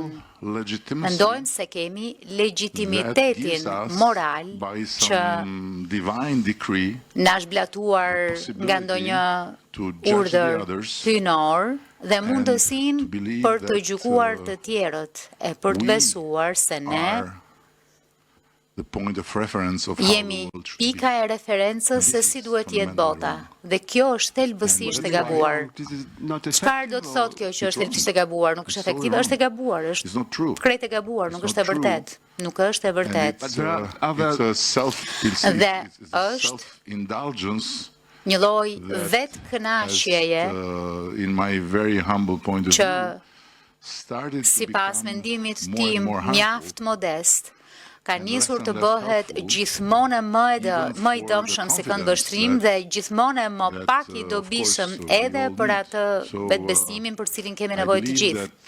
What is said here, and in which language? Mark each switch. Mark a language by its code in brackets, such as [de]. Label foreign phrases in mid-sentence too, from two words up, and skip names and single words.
[sq] Mendojmë se kemi legitimitetin moral që na është blatuar nga ndonjë urdhër hyjnor dhe mundësinë për të gjykuar të tjerët e për të besuar se ne jemi pika e referencës se si duhet jetë bota, dhe kjo është thelbësisht e gabuar. Çfarë do të thotë kjo që është thelbësisht e gabuar? Nuk është efektive, është e gabuar, është krejt e gabuar, nuk është e vërtet. Nuk është e vërtet. Dhe është një lloj vetë kënaqjeje [en] in my very humble point of [sq] që [en] view [sq] sipas mendimit tim mjaft modest ka nisur të bëhet gjithmonë më i dëmshëm se këndvështrim dhe gjithmonë më pak i dobishëm edhe për atë vetbesimin për cilin kemi nevojë të gjithë.